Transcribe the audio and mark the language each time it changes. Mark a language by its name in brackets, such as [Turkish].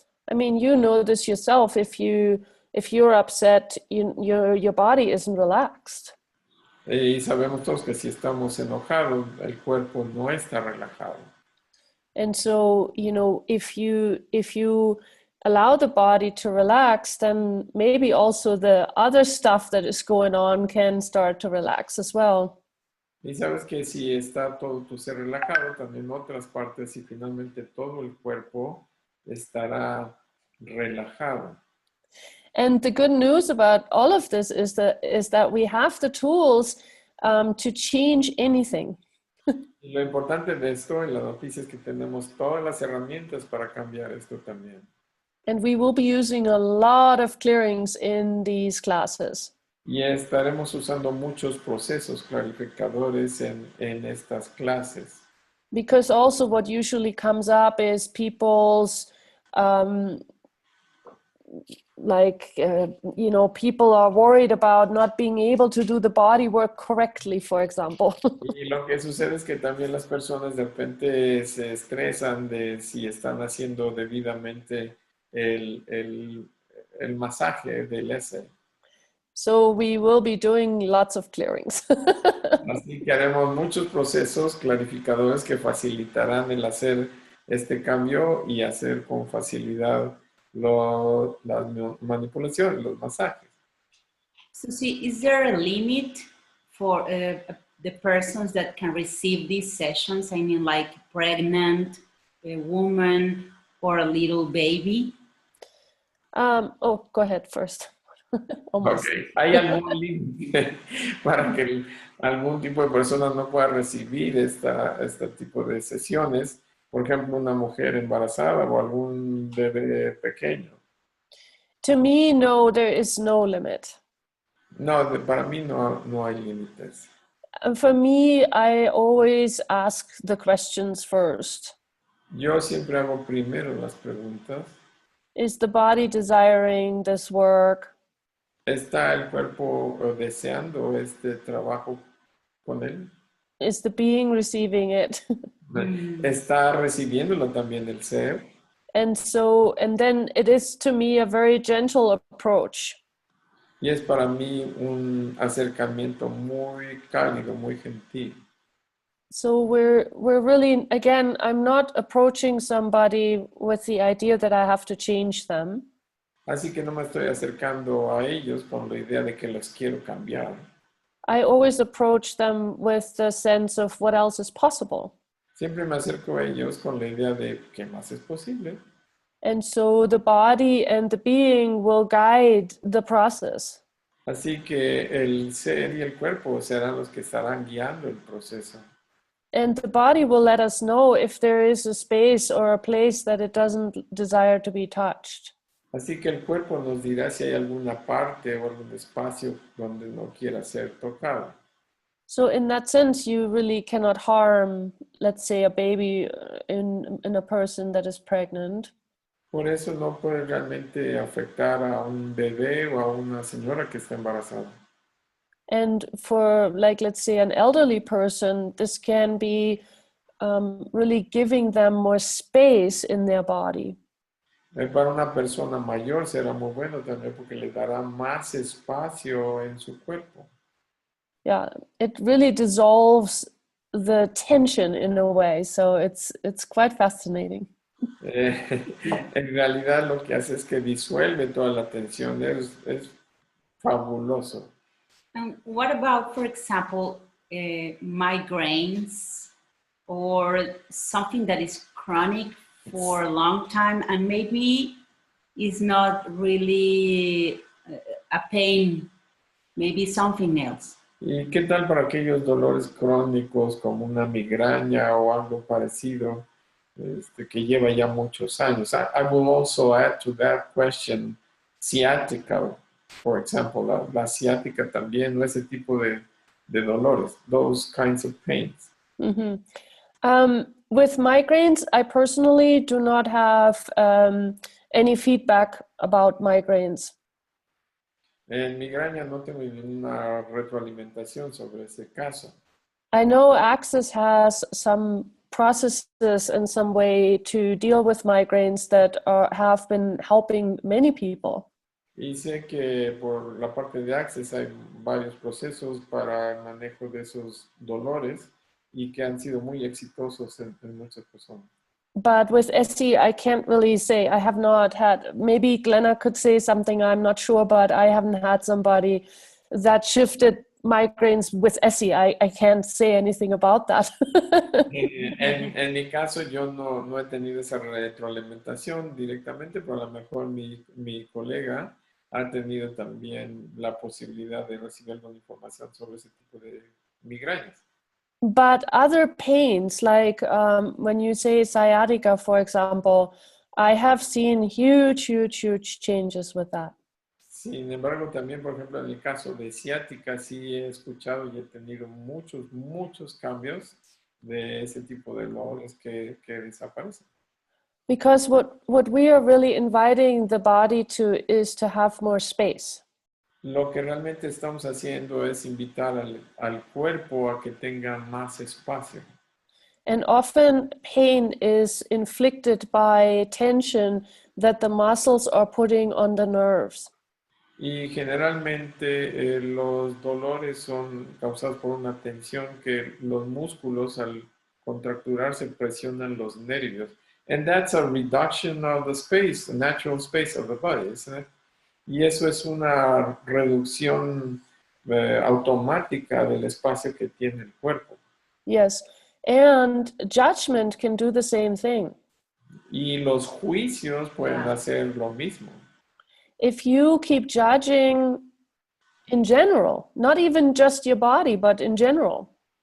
[English] I mean, you know this yourself. If you're upset, your body isn't relaxed. [Spanish] Y sabemos todos que si estamos enojados, el cuerpo no está relajado. [English] And so, if you allow the body to relax, then maybe also the other stuff that is going on can start to relax as well. [Spanish] Y sabes que si está todo tu ser relajado, también otras partes y finalmente todo el cuerpo estará relajado. [English] And the good news about all of this is that we have the tools to change anything. [Spanish] Y lo importante de esto, y la noticia es que tenemos todas las herramientas para cambiar esto también. [English] And we will be using a lot of clearings in these classes. [Spanish] Y estaremos usando muchos procesos clarificadores en estas clases. [English] Because also what usually comes up is people's people are worried about not being able to do the body work correctly, for example. [Spanish] Y lo que sucede es que también las personas de repente se estresan de si están haciendo debidamente el masaje del ESSE. [English] So we will be doing lots of clearings. [Spanish] Así que haremos muchos procesos clarificadores que facilitarán el hacer este cambio y hacer con facilidad las manipulaciones, los masajes. [English] Suzy, is there a limit for the persons that can receive these sessions? I mean, like pregnant, a woman, or a little baby? Go ahead first. Okay. [Spanish] ¿Hay algún límite para que algún tipo de persona no pueda recibir este tipo de sesiones? Por ejemplo, una mujer embarazada o algún bebé pequeño. [English] To me, no, there is no limit. [Spanish] No, para mí no hay límites. [English] For me, I always ask the questions first. [Spanish] Yo siempre hago primero las preguntas. [English] Is the body desiring this work? [Spanish] ¿Está el cuerpo deseando este trabajo con él? [English] Is the being receiving it? [Spanish] Está recibiéndolo también el ser. [English] And then it is to me a very gentle approach. [Spanish] Y es para mí un acercamiento muy cálido, muy gentil. [English] So we're really, again, I'm not approaching somebody with the idea that I have to change them. [Spanish] Así que no me estoy acercando a ellos con la idea de que los quiero cambiar. [English] I always approach them with the sense of what else is possible. [Spanish] Siempre me acerco a ellos con la idea de qué más es posible. [English] And so the body and the being will guide the process. [Spanish] Así que el ser y el cuerpo serán los que estarán guiando el proceso. [English] And the body will let us know if there is a space or a place that it doesn't desire to be touched. [Spanish] Así que el cuerpo nos dirá si hay alguna parte o algún espacio donde no quiera ser tocado. [English] So in that sense, you really cannot harm, let's say, a baby in a person that is pregnant. [Spanish] Por eso no puede realmente afectar a un bebé o a una señora que está embarazada. [English] And for, like, let's say, an elderly person, this can be really giving them more space in their body. [Spanish] Para una persona mayor será muy bueno también porque le dará más espacio en su cuerpo. [English] Yeah, it really dissolves the tension in a way, so it's quite fascinating. [Spanish] En realidad lo que hace es que disuelve toda la tensión, es fabuloso. [English] And what about, for example, migraines or something that is chronic for a long time and maybe is not really a pain, maybe something else? [Spanish] ¿Y qué tal para aquellos dolores crónicos como una migraña o algo parecido que lleva ya muchos años? [English] I will also add to that question sciatica, for example, [Spanish] la ciática también, o ese tipo de dolores, [English] those kinds of pains. Mm-hmm. With migraines, I personally do not have any feedback about migraines. [Spanish] En migraña no tengo ninguna retroalimentación sobre ese caso. [English] I know Access has some processes and some way to deal with migraines that have been helping many people. [Spanish] Y sé que por la parte de Access hay varios procesos para el manejo de esos dolores y que han sido muy exitosos en muchas personas. [English] But with ESSE, I can't really say. I have not had, maybe Glenna could say something, I'm not sure, but I haven't had somebody that shifted migraines with ESSE. I can't say anything about that. [Spanish] En mi caso, yo no he tenido esa retroalimentación directamente, pero a lo mejor mi colega ha tenido también la posibilidad de recibir alguna información sobre ese tipo de migrañas. [English] But other pains, like when you say sciatica, for example, I have seen huge changes with that. [Spanish] Sin embargo, también, por ejemplo, en el caso de ciática, sí he escuchado y he tenido muchos cambios de ese tipo de dolores que desaparecen. [English] Because what we are really inviting the body to is to have more space. [Spanish] Lo que realmente estamos haciendo es invitar al cuerpo a que tenga más espacio. [English] And often pain is inflicted by tension that the muscles are putting on the nerves. [Spanish] Y generalmente los dolores son causados por una tensión que los músculos al contracturarse presionan los nervios. [English] And that's a reduction of the space, the natural space of the body, isn't it? [Spanish] Y eso es una reducción automática del espacio que tiene el cuerpo. [English] Yes, and judgment can do the same thing. [Spanish] Y los juicios pueden hacer lo mismo. [English] If you keep judging in general, not even just your body, but in general.